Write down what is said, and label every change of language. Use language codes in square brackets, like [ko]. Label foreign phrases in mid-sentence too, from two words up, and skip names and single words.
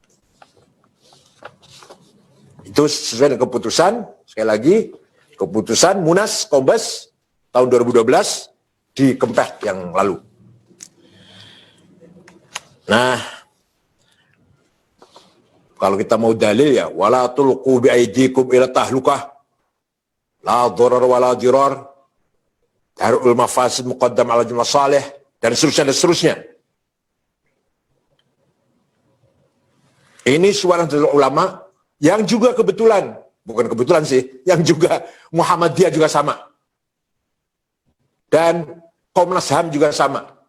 [id] Itu sesuai dengan keputusan sekali lagi, keputusan Munas Kombes tahun 2012 di Kempeh yang lalu. Nah, kalau kita mau dalil ya, [ar] ولا تلقوا بأيديكم إلى التهلكة، لا ضرر ولا ضرار، درء المفاسد مقدم على المصالح, [id] dan seterusnya. Ini suara dari ulama yang juga kebetulan, bukan kebetulan sih, yang juga Muhammadiyah juga sama. Dan Komnas HAM juga sama.